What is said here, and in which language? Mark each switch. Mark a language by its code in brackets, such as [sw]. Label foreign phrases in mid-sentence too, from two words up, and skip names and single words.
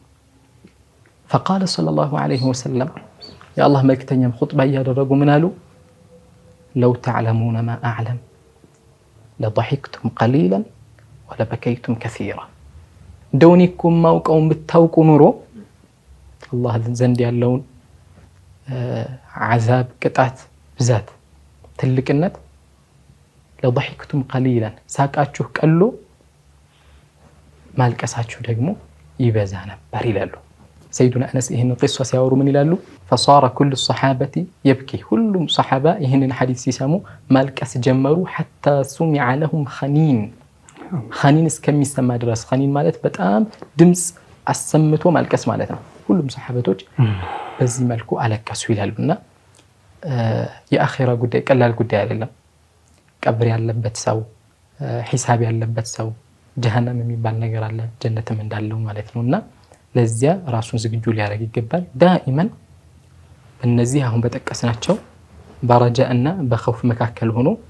[ar] فقال صلى الله عليه وسلم يا الله [am] መልእክተኛም خطبة ያደረጉ ምን አሉ [ar] لو تعلمون ما أعلم لضحكتم قليلا ولبكيتم كثيرا دونيكم [am] ማውቀውን ብታውቁ ኑሮ አላህ ዘንድ ያለውን عذاب ቅጣት ብዛት ትልቅነት [ar] لضحكتم قليلا [am] ሳቃችሁ ቀሎ ማልቀሳችሁ ደግሞ ይበዛ ነበር ይላሉ ሰይዱና አነስ ይሄን ቂሷ ሲያወሩ ምን ይላሉ [ar] فصار كل الصحابه يبكي [am] ሁሉም ሱሐባ ይሄንን ሐዲስ ሲሰሙ ማልቀስ ጀመሩ [ar] حتى سمع لهم [am] خنين እስከሚሰማ ድረስ خنين ማለት በጣም ድምጽ አሰምቶ ማልቀስ ማለት ነው ሁሉም ሱሐባቶች በዚህ መልኩ አለቀሱ ይላሉና የአኺራ ጉዳይ ቀላል ጉዳይ አይደለም ቀብር ያለበት ሰው ሒሳብ ያለበት ሰው ጀሃነም የሚባል ነገር አለ ጀነትም እንዳለው ማለት ነውና ለዚያ ራሱን ዝግጁ ሊያደርግ ይገባል ዳኢማን እነዚህ አሁን በተቀሰናቸው በረጃእና በخوፍ መካከል ሆኖ